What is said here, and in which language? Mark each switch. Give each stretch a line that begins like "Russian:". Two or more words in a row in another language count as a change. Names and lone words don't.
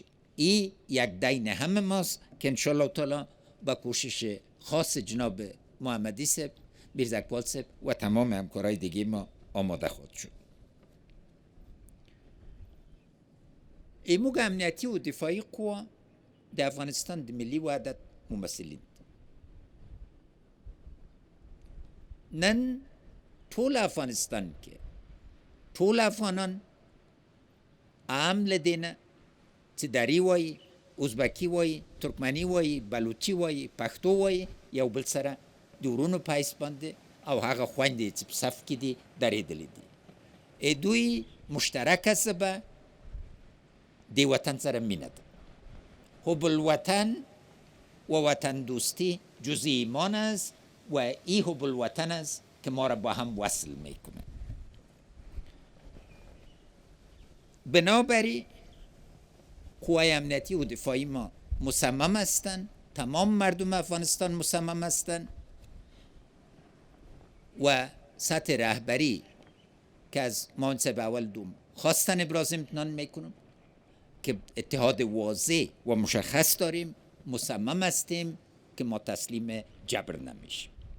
Persian: این یک دین همه ماست که انشاءالله تعالی با کوشش خاص جناب محمدی صاحب، میرزا اقبال صاحب و تمام همکارای دیگه ما آماده خواهد شد. امور امنیتی و دفاعی قوا در افغانستان
Pashto: د ملی وحدت ممثلین. نن ټول افغانستان کې ټول افغانان عمل دینه چې دری وایي، ازبکی وایي، ترکمنی وایي، بلوچي وایي، پښتو وایي، یو بل سره د ورونو په حیث باندې او هغه خویندې چې په صف کې دي درېدلې دي. دوی مشترکه ژبه د وطن سره مینه ده.
Arabic: حب الوطن
Persian: و وطن دوستی جز ایمان است و این
Arabic: حب الوطن
Persian: است که ما را با هم وصل میکنه. بنابراین قوای امنیتی و دفاعی ما مصمم هستند، تمام مردم افغانستان مصمم هستند و سطح رهبری که از منصب اول دوم خواستن ابراز امتنان میکنم که اتحاد واضح و مشخص داریم، مصمم هستیم که ما تسلیم جبر نمیشیم